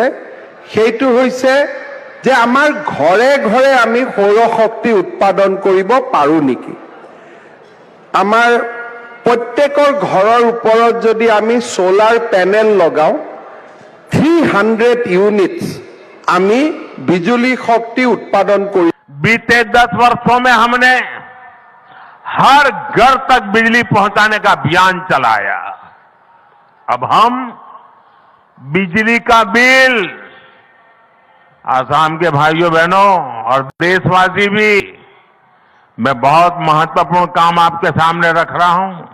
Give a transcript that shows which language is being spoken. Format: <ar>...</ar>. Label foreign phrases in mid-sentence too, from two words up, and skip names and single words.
<as>সেইটো হৈছে যে আমাৰ ঘৰে ঘৰে আমি সৌৰ শক্তি উৎপাদন কৰিব পাৰোঁ নেকি। আমাৰ প্ৰত্যেকৰ ঘৰৰ ওপৰত যদি আমি</as> <en>solar panel</en> <as>লগাও, 300 ইউনিটস আমি</as> <hi>बिजली शक्ति उत्पादन करी। बीते 10 वर्षों में हमने हर घर तक बिजली पहुंचाने का अभियान चलाया। अब हम बिजली का बिल, आसाम के भाइयों बहनों और देशवासी भी, मैं बहुत महत्वपूर्ण काम आपके सामने रख रहा हूं।</hi>